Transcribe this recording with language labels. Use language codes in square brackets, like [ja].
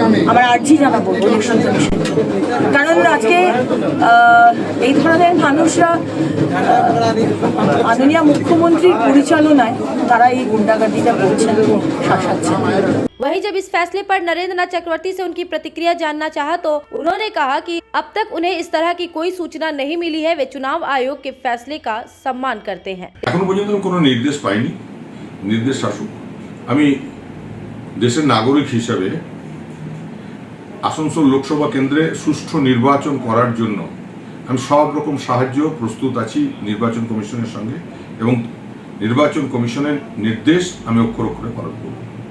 [bn] আমার আর্জি জানাবো ইলেকশন কমিশন, কারণ আজকে এই ধরনের মানুষরা মাননীয় মুখ্যমন্ত্রীর পরিচালনায় তারা এই গুন্ডাগার্দিটা করছেন, শাসাচ্ছেন। [hi] वहीं जब इस फैसले पर नरेंद्र नाथ चक्रवर्ती से उनकी प्रतिक्रिया जानना चाहा तो उन्होंने कहा कि अब तक उन्हें इस तरह की कोई सूचना नहीं मिली है, वे चुनाव आयोग के फैसले का सम्मान करते हैं। [bn] এখনো পর্যন্ত কোনো নির্দেশ পাইনি, নির্দেশ আসুক। আমি দেশের নাগরিক হিসাবে আসানসোল লোকসভা কেন্দ্রে সুষ্ঠু নির্বাচন করার জন্য আমি সব রকম সাহায্য প্রস্তুত আছি নির্বাচন কমিশনের সঙ্গে, এবং নির্বাচন কমিশনের নির্দেশ আমি অক্ষর অক্ষরে পালন করব।